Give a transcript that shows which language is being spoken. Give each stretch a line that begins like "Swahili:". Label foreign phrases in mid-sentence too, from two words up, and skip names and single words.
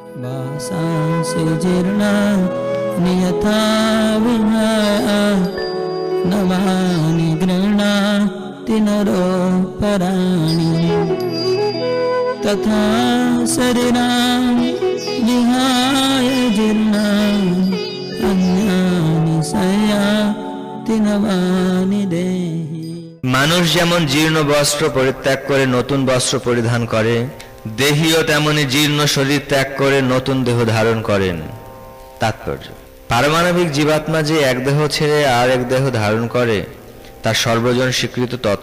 Sanskrit: वासांसि जीर्णा नियथा विहाय नवानि गृह्णाति नरोपराणि तथा शरीराणि विहाय जीर्णानि अन्यानि संयाति नवानि देहि।
Bangla: মানুষ যেমন জীর্ণ বস্ত্র পরিত্যাগ করে নতুন বস্ত্র পরিধান করে, দেহীও তেমনি জীর্ণ শরীর ত্যাগ করে নতুন দেহ ধারণ করেন। তাৎপর্য: পারমাণবিক জীবাত্মা যে এক দেহ ছেড়ে আর এক দেহ ধারণ করে তার সর্বজন স্বীকৃত তথ্য।